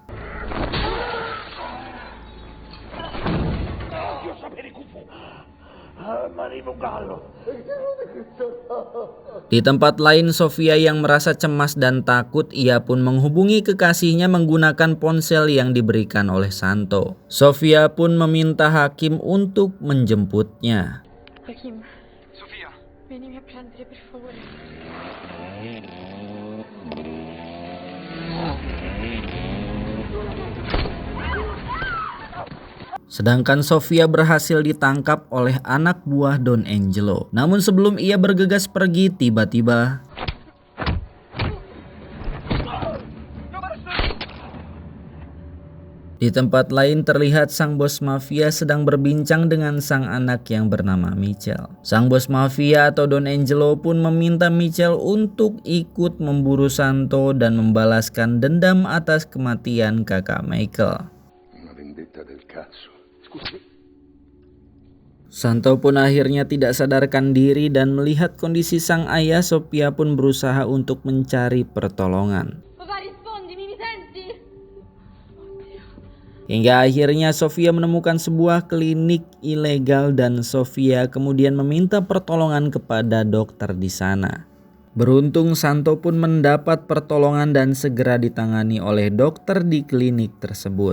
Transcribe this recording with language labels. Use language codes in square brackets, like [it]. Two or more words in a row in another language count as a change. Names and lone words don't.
[id] Di tempat lain, Sofia yang merasa cemas dan takut, ia pun menghubungi kekasihnya menggunakan ponsel yang diberikan oleh Santo. Sofia pun meminta Hakim untuk menjemputnya. [it] Hakim, Sofia, vienimi a prendere per favore. [id] Sedangkan Sofia berhasil ditangkap oleh anak buah Don Angelo. Namun sebelum ia bergegas pergi, tiba-tiba di tempat lain terlihat sang bos mafia sedang berbincang dengan sang anak yang bernama Michel. Sang bos mafia atau Don Angelo pun meminta Michel untuk ikut memburu Santo dan membalaskan dendam atas kematian kakak Michael. [it] Una vendetta del cazzo. [id] Santo pun akhirnya tidak sadarkan diri dan melihat kondisi sang ayah. Sofia pun berusaha untuk mencari pertolongan. [it] Papà, rispondimi, mi senti? [id] Hingga akhirnya Sofia menemukan sebuah klinik ilegal dan Sofia kemudian meminta pertolongan kepada dokter di sana. Beruntung Santo pun mendapat pertolongan dan segera ditangani oleh dokter di klinik tersebut.